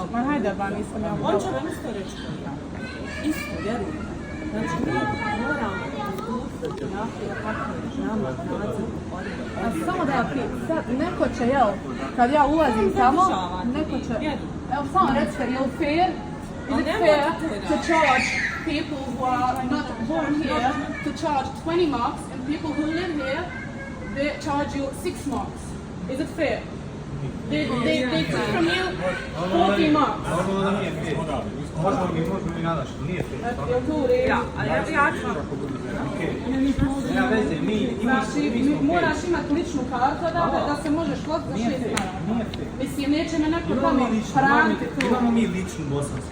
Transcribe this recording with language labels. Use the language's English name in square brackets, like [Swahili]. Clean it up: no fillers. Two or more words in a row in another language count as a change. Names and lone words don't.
[Bosnian] Ma hajde, ba nisam ja. On će vam isto reći kao ja. Isto, vjerujem. Znači, mi moramo ispustiti kako je nama nadzor. Samo da ja pitam, sad neko će, jel, kad ja ulazim tamo, neko će, evo samo recite, je li fair? [English] Is it fair to charge people who are not born here to charge 20 marks and people who live here, they charge you 6 marks? Is it fair? They take from you 40 marks. [Bosnian] Normalno da nije fair. Možemo mi nadaš, nije fair. Jel to u redu? Ja, ali ja ću vam. Nema veze, Znači, moraš imati ličnu kartu da se možeš voziti za 6 maraka. nije fair. Mislim, neće me neko tamo hraniti tu. Imamo mi ličnu bosansku.